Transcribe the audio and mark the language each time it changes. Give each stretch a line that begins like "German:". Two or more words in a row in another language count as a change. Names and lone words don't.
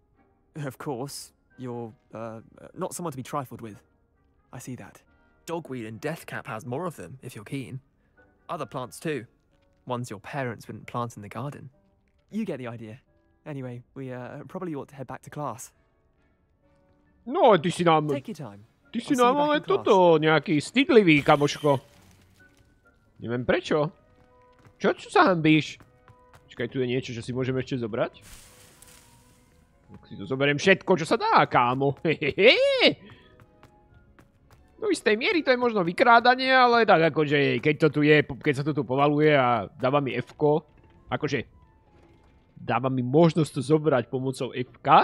English: I mean, of course, You're, not someone to be trifled with. I see that. Dogweed and deathcap has more of them, if you're keen. Other plants too. Ones your parents wouldn't plant in the garden. You get the idea. Anyway, we probably ought to head back to class.
Slovak: No, ty si nám...
English: Take your time.
Slovak: Ty si nám ale toto nejaký stydlivý, kamoško. Neviem prečo. Čo sa hanbíš? Počkaj, tu je niečo, čo si môžeme ešte zobrať. Tak si to zoberiem všetko, čo sa dá, kámo. Hehehe. Do istej miery to je možno vykrádanie, ale tak akože, keď to tu je, keď sa to tu povaluje a dáva mi F-ko, akože, dáva mi možnosť to zobrať pomocou F-ka.